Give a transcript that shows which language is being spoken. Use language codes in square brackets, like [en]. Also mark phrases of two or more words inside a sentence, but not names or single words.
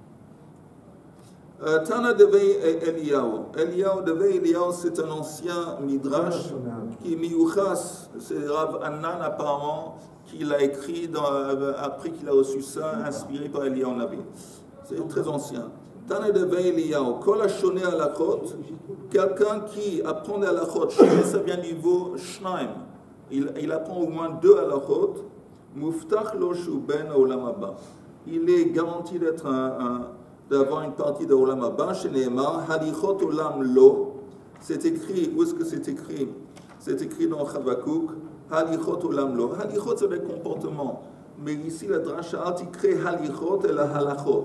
[fr] Tana de Bei Eliyahu. Eliyahu de Bei Eliyahu, c'est un ancien midrash qui est miyuchas. C'est Rav Annan apparemment qui l'a écrit après qu'il a reçu ça, inspiré par Eliyahu Navi. C'est très ancien. Tana de Bei Eliyahu. [he] כל השונה הלכות. [fr] Quelqu'un qui apprend des halachot. Ça vient du niveau shnaim. Il apprend au moins 2 halachot. [he] מובטח לו שהוא בן עולם הבא. [fr] Il est garanti d'avoir une partie de [he] עולם הבא, [fr] chez Nehemar, [he] הליכות עולם לו, [fr] c'est écrit, où est-ce que c'est écrit? C'est écrit dans Chavakouk, [he] הליכות עולם לו. [fr] Halichot, c'est le comportement. Mais ici, la dracha crée Halichot et la Halachot.